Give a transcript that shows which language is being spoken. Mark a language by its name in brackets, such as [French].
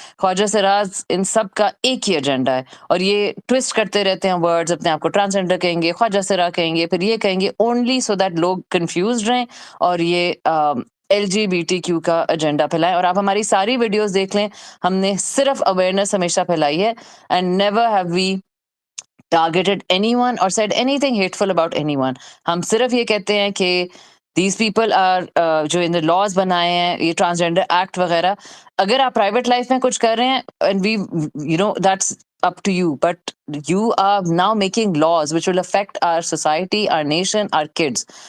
[Urdu] خواجہ سراج ان سب کا ایک ہی ایجنڈا ہے، اور یہ ٹوسٹ کرتے رہتے ہیں ورڈز، اپنے آپ کو ٹرانسجینڈر کہیں گے، خواجہ سرا کہیں گے، پھر یہ کہیں گے، [English] only so that [Urdu] لوگ کنفیوزڈ رہیں اور یہ LGBTQ کا ایجنڈا پھیلائیں. اور آپ ہماری ساری ویڈیوز دیکھ لیں، ہم نے صرف اویئرنیس ہمیشہ پھیلائی ہے. [English] And never have we targeted anyone or said anything hateful about anyone. [Urdu] ہم صرف یہ کہتے ہیں کہ [English] these people are [Urdu] جو ان لاز بنائے ہیں، یہ ٹرانسجینڈر ایکٹ وغیرہ، اگر آپ پرائیویٹ لائف میں کچھ کر رہے ہیں [English] and we that's up to you, but you are now making laws which will affect our society, our nation, our kids.